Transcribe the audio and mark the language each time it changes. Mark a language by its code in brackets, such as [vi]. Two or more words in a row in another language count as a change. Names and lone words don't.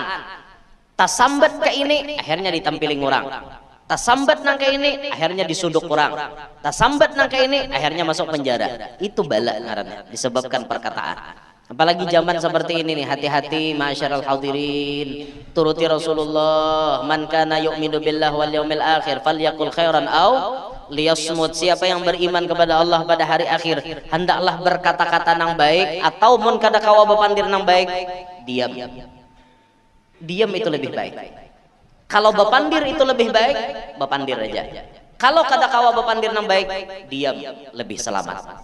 [bjn] Tasambat ke ini akhirnya ditampiling orang, tasambat nang ke ini akhirnya disuduk orang, tasambat nang ke ini akhirnya masuk penjara. Itu bala ngarannya, disebabkan perkataan. [id] Apalagi zaman seperti ini nih, hati-hati [ar] معاشر الحاضرين, [id] turuti Rasulullah, [ar] من كان يؤمن بالله واليوم الآخر فليقل خيرا أو ليصمت. [bjn] Siapa yang beriman kepada Allah pada hari akhir, hendaklah berkata-kata nang baik, atau mun kada kawa bepandir nang baik, diam. [id] Diam itu lebih baik. [bjn] Kalau bepandir itu lebih baik, bepandir aja. Kalau kada kawa bepandir nang baik, diam, lebih selamat.